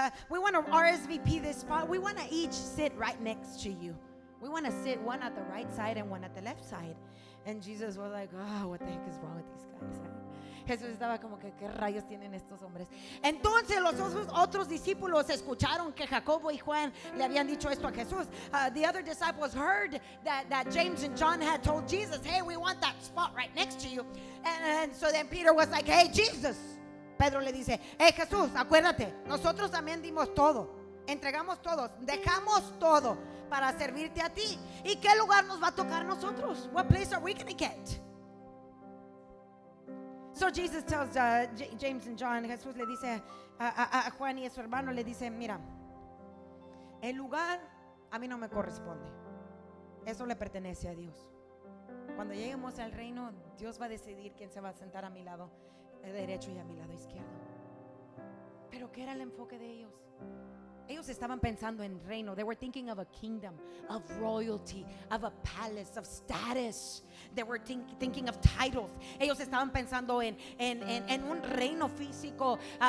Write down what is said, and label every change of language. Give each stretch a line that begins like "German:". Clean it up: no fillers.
English: We want to RSVP this spot. We want to each sit right next to you. We want to sit one at the right side and one at the left side. And Jesus was like, oh, what the heck is wrong with these guys?
Spanish: Jesús estaba como que, ¿qué rayos tienen estos hombres? Entonces los otros discípulos escucharon que Jacobo y Juan le habían dicho esto a Jesús.
English: The other disciples heard that James and John had told Jesus, hey, we want that spot right next to you. And so then Peter was like, hey, Jesus.
Spanish: Pedro le dice, hey, Jesús, acuérdate, nosotros también dimos todo. Entregamos todos, dejamos todo para servirte a ti. ¿Y qué lugar nos va a tocar a nosotros?
English: What place are we going to get? So Jesus tells James and John,
Spanish: Jesús le dice a Juan y a su hermano, le dice, mira, el lugar a mí no me corresponde. Eso le pertenece a Dios. Cuando lleguemos al reino, Dios va a decidir quién se va a sentar a mi lado derecho y a mi lado izquierdo. Pero ¿qué era el enfoque de ellos? Ellos estaban pensando en reino.
English: They were thinking of a kingdom, of royalty, of a palace, of status. They were thinking of titles.
Spanish: Ellos estaban pensando en un reino físico.